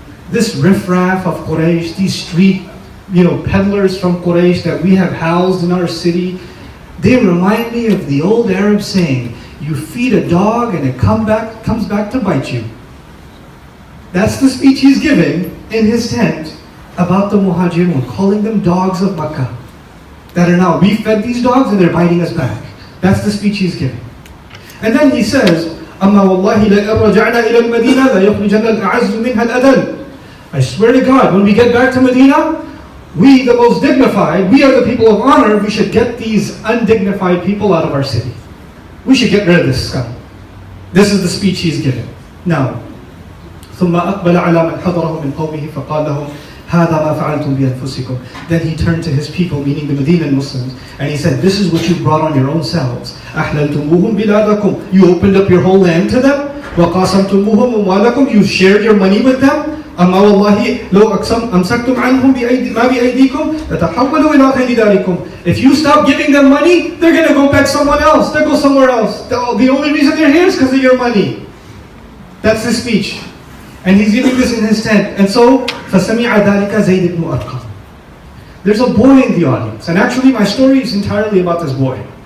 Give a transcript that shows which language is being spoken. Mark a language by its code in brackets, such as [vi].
[en] This riffraff of Quraysh, these street peddlers from Quraysh that we have housed in our city, they remind me of the old Arab saying, you feed a dog and it comes back to bite you. That's the speech he's giving in his tent about the Muhajirun, calling them dogs of Makkah. That are now, we fed these dogs and they're biting us back. That's the speech he's giving. And then he says, [ar] أَمَّا وَاللَّهِ لَإِنْ رَجَعْنَا إِلَى الْمَدِينَةِ لَيُخْرِجَنَّ الْأَعَزُّ مِنْهَا الْأَذَلُّ. [en] I swear to God, when we get back to Medina, we, the most dignified, we are the people of honor, we should get these undignified people out of our city. We should get rid of this scum. This is the speech he's giving. [ar] Now, ثُمَّ أَقْبَلَ عَلَى مَنْ حَضَرَهُ مِنْ قَوْمِهِ فَقَالَ لَهُمْ هَذَا مَا فَعَلْتُمْ بِأَنفُسِكُمْ. [en] Then he turned to his people, meaning the Medinan Muslims, and he said, this is what you brought on your own selves. [ar] أَحْلَلْتُمُوهُمْ بِلَادَكُمْ. [en] You opened up your whole land to them. [ar] وَقَاسَمْتُمُوهُمْ أَمْوَالَكُمْ. [en] You shared your money with them. [ar] أما والله لو أمسكتم عنهم ما بأيديكم لتحولوا إلى غير ذلكم. [en] If you stop giving them money, they're going to go back somewhere else. They'll go somewhere else. The only reason they're here is because of your money. That's his speech. And he's giving this in his tent. And so, [ar] فَسَمِعَ ذَلِكَ زَيْدِ بْنُ أَرْقَمَ. [en] there's a boy in the audience. And actually my story is entirely about this boy.